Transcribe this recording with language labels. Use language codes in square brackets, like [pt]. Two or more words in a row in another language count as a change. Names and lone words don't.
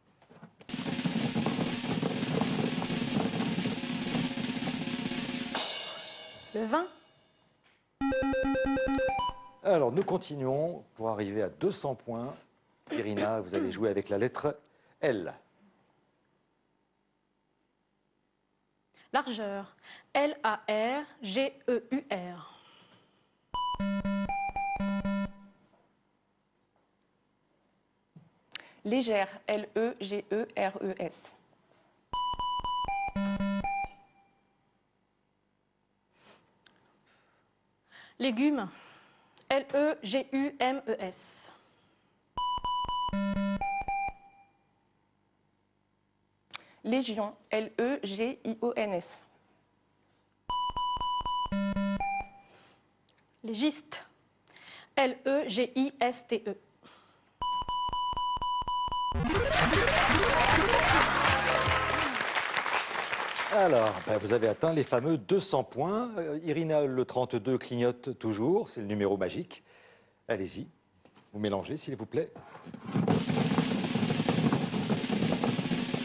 [fr] Le 20. Alors, nous continuons pour arriver à 200 points. Irina, vous allez jouer avec la lettre L. Largeur. L-A-R-G-E-U-R. Légère, L-E-G-E-R-E-S. Légumes. L-E-G-U-M-E-S. Légion, L-E-G-I-O-N-S. Légiste. L-E-G-I-S-T-E. Alors, vous avez atteint les fameux 200 points. Irina, le 32 clignote toujours, c'est le numéro magique. Allez-y, vous mélangez, s'il vous plaît.